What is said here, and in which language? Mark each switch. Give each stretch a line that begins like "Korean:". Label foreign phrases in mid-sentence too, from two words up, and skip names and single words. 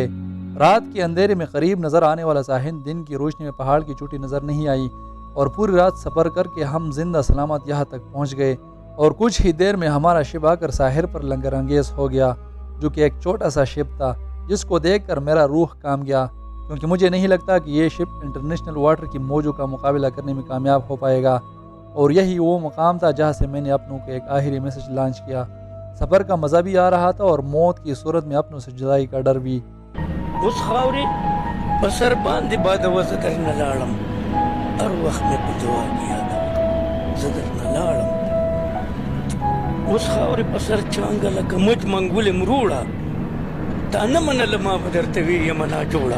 Urdu: رات کے اندھیرے میں قریب نظر آنے والا ساحل دن کی روشنی میں پہاڑ کی چوٹی نظر نہیں آئی، اور پوری رات سفر کر کے ہم زندہ سلامت یہاں تک پہنچ گئے اور کچھ ہی دیر میں ہمارا شپ آ کر ساحل پر لنگر انگیز ہو گیا، جو کہ ایک چھوٹا سا شپ تھا جس کو دیکھ کر میرا روح کام گیا، کیونکہ مجھے نہیں لگتا کہ یہ شپ
English: international water
Urdu: کی موجوں کا مقابلہ کرنے میں کامیاب ہو پائے گا۔ اور یہی وہ مقام تھا جہاں سے میں نے اپنوں کو ایک آخری میسج لانچ کیا۔ سفر کا مزہ بھی آ رہا تھا اور موت کی صورت میں اپنوں سے جدائی کا ڈر بھی۔
Pashto: اس خاورې په سر باندې بادوه زه درنه لاړم، هر وخت مې په دعا کې یادوه زه درنه لاړم. اوس خاورې په سر چانګه لکه مچ منګولې مروړه، تا نه منله ما به درته ویېمه ناجوړه.